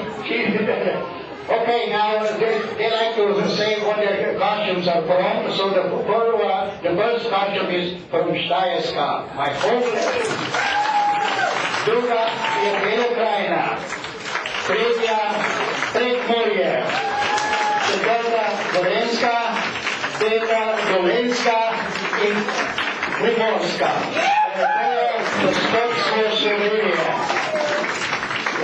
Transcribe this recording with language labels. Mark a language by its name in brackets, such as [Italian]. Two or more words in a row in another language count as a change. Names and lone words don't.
[English] Okay, now they like to say what their costumes are from. So the first costume is from Stayerska, my home land. [Slovenian] Druga je Bela Krajina. Tretja Prekmurje. Četvrta Gorenjska. Peta Dolenjska in Primorska. To je gospod Slovenije.